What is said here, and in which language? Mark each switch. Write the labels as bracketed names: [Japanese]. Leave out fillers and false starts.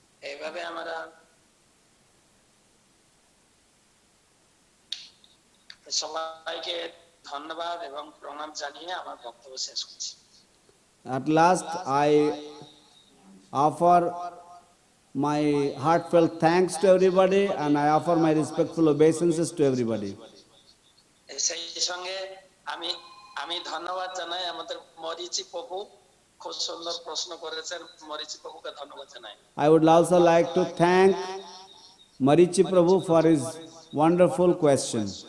[Bangla] এইভাবে আমরা সবাইকে ধন্যবাদ এবং প্রণাম জানিয়ে আমার বক্তব্য শেষ করছি। [English] At last, I offer my heartfelt thanks to everybody, and I offer my respectful obeisances to everybody. [Bangla] সেই সঙ্গে আমি আমি ধন্যবাদ জানাই আমাদের মরিচি প্রভু, খুব সুন্দর প্রশ্ন করেছেন, মরিচি প্রভুকে ধন্যবাদ জানাই। [English] I would also like to thank Marichi Prabhu for his wonderful question.